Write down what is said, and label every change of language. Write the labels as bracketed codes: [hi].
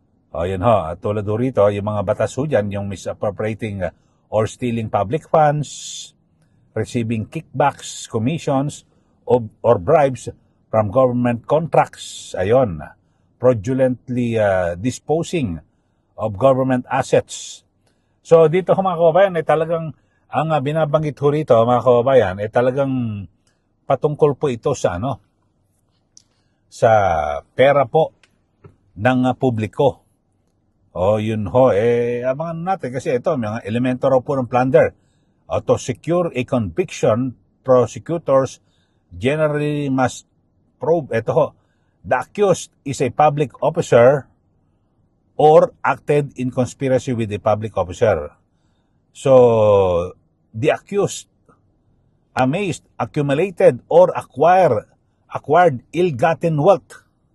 [tl] O yun ho, at tulad ho rito, yung mga batas ho dyan, yung [en] misappropriating or stealing public funds, receiving kickbacks, commissions, or bribes from government contracts. [tl] Ayon, [en] fraudulently disposing of government assets. [tl] So dito ho mga kababayan, ay talagang ang binabanggit ho rito mga kababayan, ay talagang patungkol po ito sa sa pera po ng publiko. O yun ho, abangan natin kasi ito, mga elemento raw po ng plunder. [en] To secure a conviction, prosecutors generally must probe, [tl] ito ho, [en] the accused is a public officer or acted in conspiracy with a public officer. So, the accused, amazed, accumulated, or acquired ill-gotten wealth.